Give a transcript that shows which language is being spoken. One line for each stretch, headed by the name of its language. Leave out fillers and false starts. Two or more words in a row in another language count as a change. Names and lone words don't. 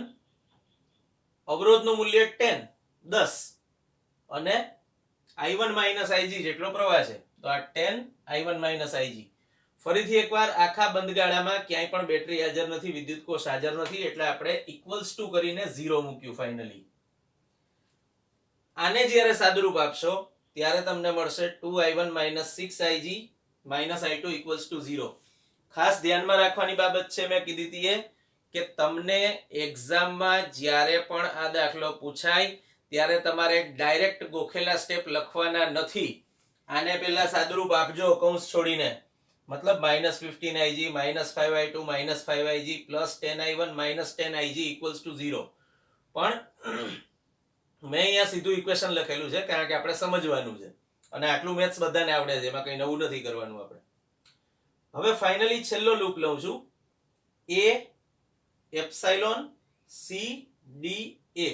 Gujarati: અવરોધનું મૂલ્ય 10 અને I1 - Ig જેટલો પ્રવાહ છે તો આ 10I1 - Ig. ફરીથી એકવાર આખા બંધગાળામાં ક્યાંય પણ બેટરી હાજર નથી, વિદ્યુત કોષ હાજર નથી એટલે આપણે
English: equals to
Gujarati: કરીને 0 મૂક્યું ફાઇનલી. આને જ્યારે સાદુરૂપ આપશો ત્યારે તમને મળશે 2I1 - 6Ig - I2 = 0. ખાસ ધ્યાનમાં રાખવાની બાબત છે મેં કીધી હતી કે તમને એક્ઝામમાં જ્યારે પણ આ દાખલો પૂછાય ત્યારે તમારે ડાયરેક્ટ ગોખેલા સ્ટેપ લખવાના નથી. આને પહેલા સાદુરૂપ આપજો કૌંસ છોડીને, મતલબ -15Ig - 5I2 - 5Ig + 10I1 - 10Ig = 0. પણ મેં અહીંયા સીધું ઇક્વેશન લખેલું છે કારણ કે આપણે સમજવાનું છે અને આટલું મેથ્સ બધાને આવડે છે, એમાં કંઈ નવું નથી કરવાનું આપણે. હવે ફાઇનલી છેલ્લો લૂપ લઉં છું A એપ્સાઇલોન C D A.